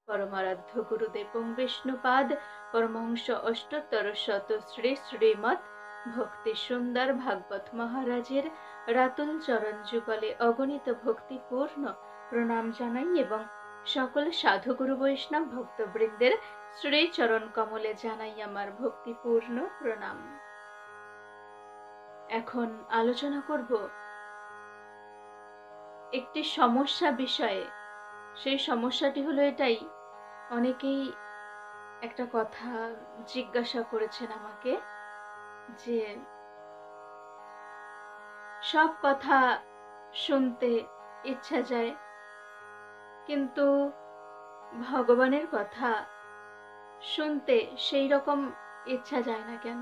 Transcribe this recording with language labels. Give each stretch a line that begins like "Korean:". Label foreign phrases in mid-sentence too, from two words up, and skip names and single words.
Bangla: পরমারাধ্য গুরুদেবং বিষ্ণুপাদ পরমহংস অষ্টোত্তর শত শ্রী শ্রীমদ ভক্তি সুন্দর ভাগবত মহারাজের রাতুল চরণ যুগলে অগণিত ভক্তিপূর্ণ প্রণাম জানাই এবং সকল সাধুগুরু বৈষ্ণব ভক্তবৃন্দের শ্রী চরণ কমলে জানাই আমার ভক্তিপূর্ণ প্রণাম। এখন আলোচনা করব একটি সমস্যা বিষয়ে। সেই সমস্যাটি হলো এটাই, অনেকেই একটা কথা জিজ্ঞাসা করেছেন আমাকে যে সব কথা শুনতে ইচ্ছা যায়, কিন্তু ভগবানের কথা শুনতে সেই রকম ইচ্ছা যায় না কেন?